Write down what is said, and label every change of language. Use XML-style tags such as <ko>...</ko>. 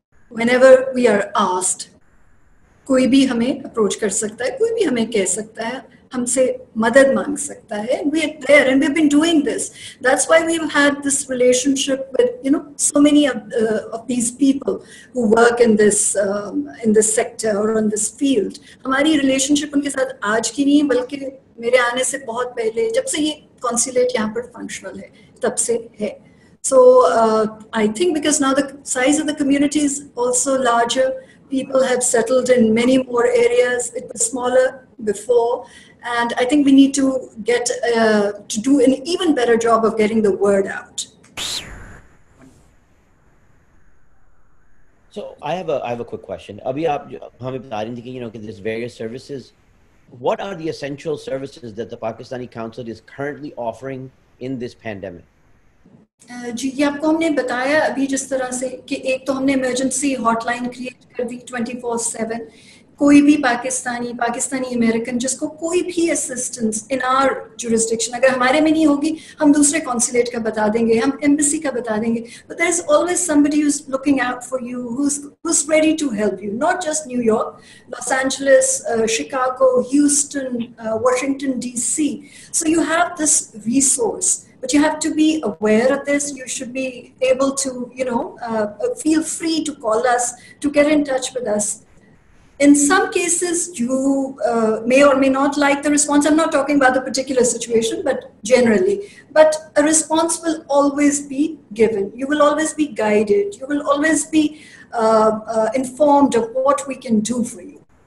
<en>Whenever we are asked,</en> <hi>कोई भी हमें अप्रोच कर सकता है, कोई भी हमें कह सकता है, हमसे मदद मांग सकता है.</hi> <en>We are there and we've been doing this. That's why we've had this relationship with so many of these people who work in this sector or in this field.</en> <hi>हमारी relationship उनके साथ आज की नहीं, बल्कि मेरे आने से बहुत पहले, जब से ये consulate यहाँ पर functional है, तब से है.</hi> <en>So I think because now the size of the community is also larger, people have settled in many more areas. It was smaller before, and I think we need to get to do an even better job of getting the word out. So I have a quick question.</en> <hi>अभी आप हमें बता रही थी कि</hi> <en>there's various services what are the essential services that the Pakistani Consulate is currently offering in this pandemic?</en> <hi>जी ये आपको हमने बताया अभी जिस तरह से कि एक तो हमने इमरजेंसी हॉटलाइन क्रिएट कर दी 24/7 कोई भी पाकिस्तानी अमेरिकन जिसको कोई भी असिस्टेंस</hi> <en>in our jurisdiction</en> <hi>अगर हमारे में नहीं होगी हम दूसरे कॉन्सुलेट का बता देंगे हम एम्बेसी का बता देंगे</hi> <en>But there is always somebody who is looking out for you who is ready to help you not just New York Los Angeles Chicago Houston Washington DC so you have this resource but you have to be aware of this you should be able to feel free to call us to get in touch with us. In some cases, you may or may not like the response. I'm not talking about the particular situation, but generally. But a response will always be given. You will always be guided. You will always be informed of what we can do for you.</en>